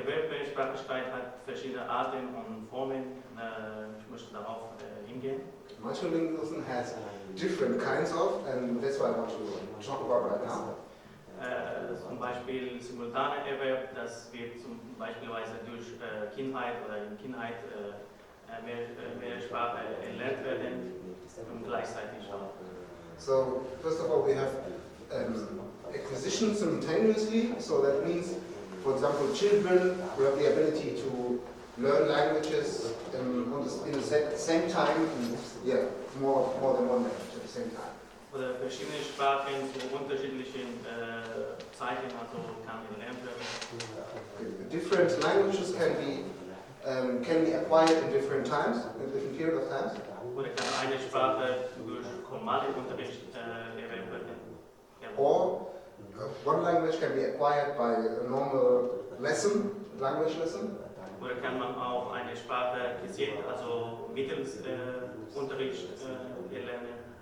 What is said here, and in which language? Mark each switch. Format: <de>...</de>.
<de>Mehrsprachigkeit hat verschiedene Arten und Formen. Ich möchte darauf hingehen.</de> <en>Multilingualism has different kinds of, and that's what I want to talk about right now.</en> <de>Zum Beispiel simultaner Erwerb, das wird zum Beispielsweise durch Kindheit oder in Kindheit mehr Sprache erlernt werden und gleichzeitig auch.</de> <en>So first of all, we have acquisition simultaneously. So that means, for example, children who have the ability to learn languages in the same time, and yeah, more than one language at the same time.</en> <de>Oder verschiedene Sprachen zu unterschiedlichen Zeiten, also kann gelernt werden.</de> <en>Different languages can be acquired in different times, in different period of times.</en> <de>Oder kann eine Sprache durch formalen Unterricht erlernt werden.</de> <en>Or one language can be acquired by a normal lesson, language lesson.</en> <de>Oder kann man auch eine Sprache gezielt, also mittels Unterricht erlernen.</de>